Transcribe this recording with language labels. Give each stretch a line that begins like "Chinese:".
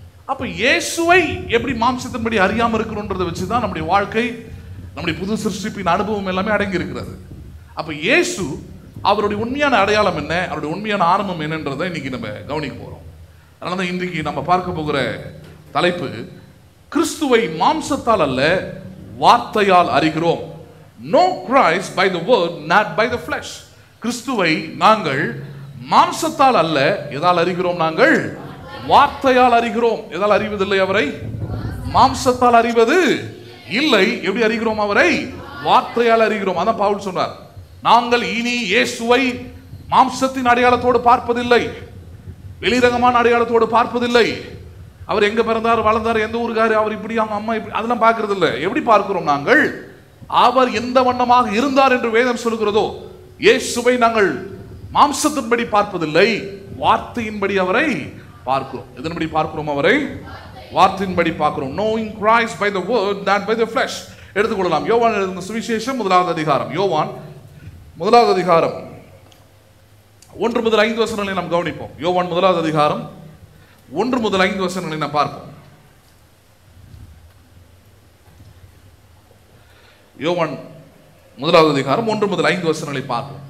Tamil: அப்ப இயேசுவை எப்படி மாம்சத்தின்படி அறியாம இருக்கணும்ன்றதை வச்சுதான் நம்முடைய வாழ்க்கை, நம்முடைய புது சிருஷ்டிப்பின் அனுபவம் எல்லாமே அடங்கி இருக்கிறது. அப்ப இயேசு அவருடைய உண்மையான அடையாளம் என்ன, அவருடைய உண்மையான ஆரம்பம் என்னன்றதை இன்னைக்கு நம்ம கவனிக்க போறோம். அதனாலதான் இன்றைக்கு நம்ம பார்க்க போகிற தலைப்பு, கிறிஸ்துவை மாம்சத்தால் அல்ல வார்த்தையால் அறிகிறோம்.
English: Know Christ by the word, not by the flesh.
Tamil: கிறிஸ்துவை நாங்கள் மாம்சத்தால் அல்ல எதால் அறிகிறோம், நாங்கள் வார்த்தையால் அறிகிறோம். எதால் அறிவதில்லை அவரை, மாம்சத்தால் அறிவது இல்லை. எப்படி அறிகிறோம் அவரை? வார்த்தையால் அறிகிறோம். அதான் பவுல் சொன்னார், நாங்கள் இனி இயேசுவை மாம்சத்தின் அடையாளத்தோடு பார்ப்பதில்லை, வெளிரங்கமான அடையாளத்தோடு பார்ப்பதில்லை. அவர் எங்க பிறந்தார், வளர்ந்தார், எந்த ஊருக்காரு, அவர் இப்படி, அவங்க அம்மா இப்படி, அதெல்லாம் பார்க்கறது இல்லை. எப்படி பார்க்கிறோம் நாங்கள்? அவர் எந்த வண்ணமாக இருந்தார் என்று வேதம் சொல்கிறதோ, இயேசுவை நாங்கள் மாம்சத்தின்படி பார்ப்பதில்லை, வார்த்தையின்படி அவரை பார்க்கிறோம். எதன்படி பார்க்கிறோம் அவரை? வார்த்தையின்படி பார்க்கிறோம்.
English: Knowing Christ by the word, not by the flesh.
Tamil: எடுத்துக்கொள்ளலாம். யோவான் எழுதின சுவிசேஷம் 1வது அதிகாரம். யோவான் 1வது அதிகாரம் 1 முதல் 5 வசனங்களை நாம் கவனிப்போம். யோவான் 1வது அதிகாரம் 1 முதல் 5 வசனங்களை நாம் பார்ப்போம். யோவான் 1வது அதிகாரம் 1 முதல் 5 வசனங்களை பார்ப்போம்.